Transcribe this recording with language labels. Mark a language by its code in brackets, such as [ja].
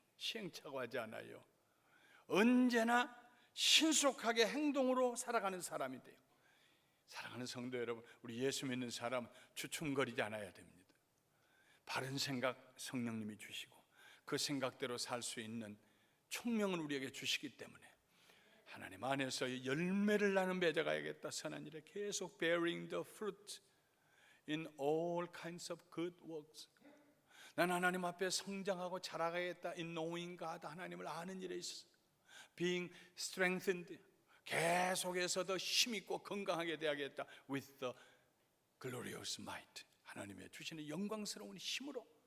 [ko] 시행착오하지 않아요. 언제나 신속하게 행동으로 살아가는 사람이 돼요. 사랑하는 성도 여러분, 우리 예수 믿는 사람은 주춤거리지 않아야 됩니다. 바른 생각 성령님이 주시고 그 생각대로 살 수 있는 총명을 우리에게 주시기 때문에 하나님 안에서 열매를 나는 맺어가야겠다. 선한 일에 계속 [en] bearing the fruit in all kinds of good works. [ko] 난 하나님 앞에 성장하고 자라가야겠다. [en] in knowing God, [ko] 하나님을 아는 일에 있어서 [en] being strengthened, [ko] 계속해서 더 힘있고 건강하게 되야겠다. [en] with the glorious might, [ko] 하나님의 주시는 영광스러운 힘으로.